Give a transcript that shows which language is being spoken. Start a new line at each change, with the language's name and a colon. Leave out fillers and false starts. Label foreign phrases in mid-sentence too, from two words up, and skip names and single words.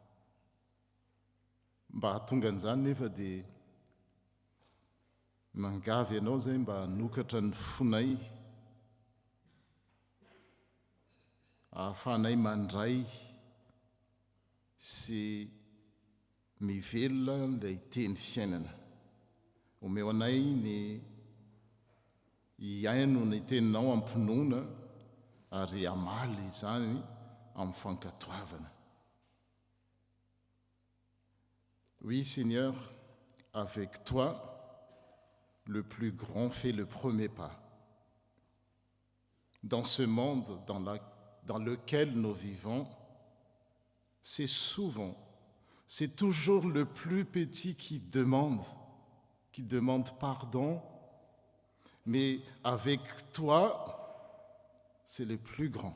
Malagasy: Mba hahatonga an'izany nefa dia mangavy ianao zay mba hanokatra ny fonay, ahafahanay mandray sy mivelona ilay teny fiainana. Omeo anay ny hiaino ny teninao ampinoana ary amaly izany amin'ny fankatoavana.
French: Oui, Seigneur, avec toi, le plus grand fait le premier pas. Dans ce monde dans lequel nous vivons, c'est toujours le plus petit qui demande pardon, mais avec toi, c'est le plus grand.